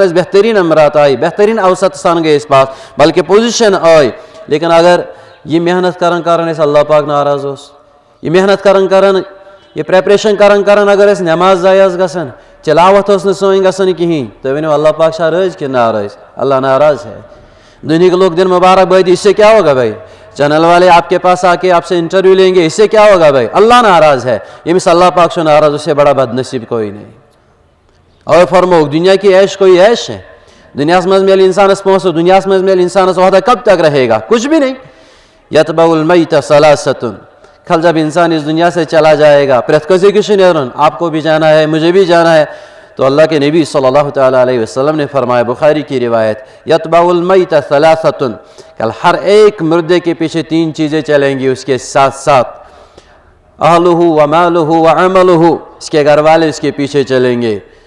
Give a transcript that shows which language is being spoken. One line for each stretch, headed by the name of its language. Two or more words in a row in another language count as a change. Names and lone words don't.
Kashmiri: اَسہِ بہتریٖن نمبرات آے بہتریٖن اوسط سان گٔے أسۍ پاس بلکہِ پوزِشن آے لیکن اگر یہِ محنت کران أسۍ اللہ پاک ناراض اوس یہِ محنت کران یہِ پریپریشن کران اگر أسۍ نٮ۪ماز ضایع ٲس گژھان تِلاوت ٲس نہٕ سٲنۍ گژھان کِہینۍ تُہۍ ؤنِو اللہ پاک چھا رٲضۍ کِنہٕ ناراض
Urdu: اللہ ناراض ہے
Kashmiri: دُنہِکۍ لوگ دِن مُبارکبٲدی
Urdu: اس سے کیا ہوگا بھائی چینل والے آپ کے پاس آ کے آپ سے انٹرویو لیں گے اس سے کیا ہوگا بھائی اللہ ناراض ہے
Kashmiri: ییٚمِس اللہ پاک چھُ ناراض
Urdu: اس سے بڑا بد نصیب کوئی نہیں
Kashmiri: اور فرموک
Urdu: دنیا کی عیش کوئی عیش ہے
Kashmiri: دنیاہس منٛز میلہِ اِنسانس پونٛسہٕ دُنیاہس منٛز میلہِ اِنسانس عہدہ
Urdu: کب تک رہے گا کچھ بھی نہیں
Arabic: یتبع المیت ثلاثۃ کل
Urdu: جب انسان اس دنیا سے چلا جائے گا
Kashmiri: پرٛٮ۪تھ کٲنٛسہِ أکِس چھُ نیرُن
Urdu: آپ کو بھی جانا ہے مجھے بھی جانا ہے تو اللہ کے نبی
Arabic: صلی اللہ تعالیٰ علیہ وسلم
Urdu: نے فرمایا بخاری کی روایت
Arabic: یتبع المیت ثلاثۃ کل
Urdu: ہر ایک مردے کے پیچھے 3 چیزیں چلیں گی اس کے ساتھ ساتھ
Arabic: اہلہ و مالہ و عملہ
Urdu: اس کے گھر والے اس کے پیچھے چلیں گے